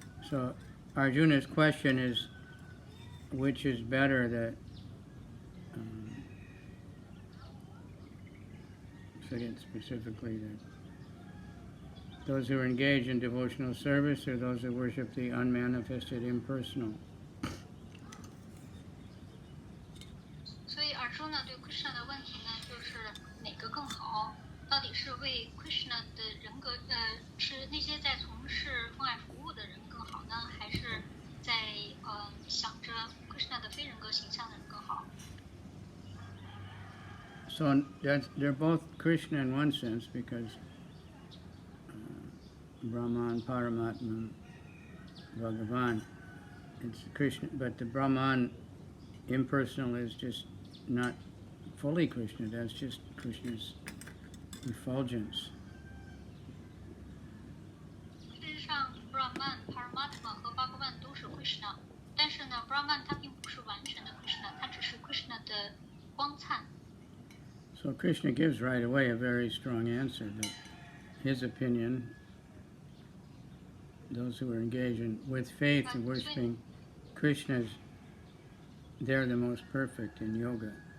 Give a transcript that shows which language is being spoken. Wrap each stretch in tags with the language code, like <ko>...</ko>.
<en>So Arjuna's question is, which is better, that again specifically that those who are engaged in devotional service or those who worship the unmanifested impersonal?</en> <zh>所以尔朱呢对 Krishna 的问题呢，就是哪个更好？到底是为 Krishna 的人格，是那些在从事奉爱服务的人更好呢，还是在想着 Krishna 的非人格形象的人更好？</zh> <en>So they're both Krishna in one sense, because Brahman, Paramatman, Bhagavan, it's Krishna, but the Brahman impersonal is just not fully Krishna, that's just Krishna's effulgence.</en> <zh>事实上 Brahman, Paramatma 和 Bhagavan 都是 Krishna， 但是呢 Brahman 它并不是完全的 Krishna， 它只是 Krishna 的光灿。</zh> <en>So Krishna gives right away a very strong answer that his opinion, those who are engaged with faith in worshiping Krishna, they're the most perfect in yoga.</en>